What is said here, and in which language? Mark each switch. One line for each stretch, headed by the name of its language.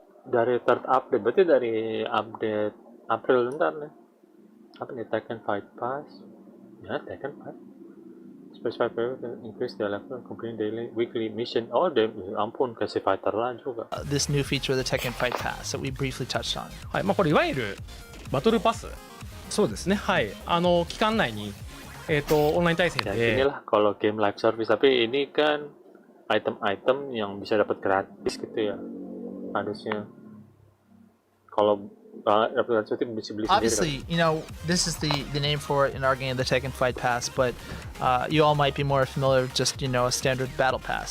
Indonesian: Dari
English: third update,
Indonesian: berarti dari update April ntar nih. Apa nih,
English: Tekken Fight Pass? Ya, Tekken Fight. Specify to increase the level, complete daily, weekly mission.
Indonesian: Oh, ampun, kasih fighter lah juga.
English: This new feature of the Tekken Fight Pass that we briefly touched on.
Japanese: はい、これいわゆるバトルパス、そうですね。はい、期間内にオンライン対戦
Indonesian: Ya
Japanese: で
Indonesian: inilah kalau game
English: live service,
Indonesian: tapi ini kan item-item yang bisa dapat gratis gitu ya harusnya. Kalau dapat gratis itu bisa beli sendiri.
English: Obviously, this is the name for it in our game, the Tekken Fight Pass, but you all might be more familiar with just, a standard battle pass.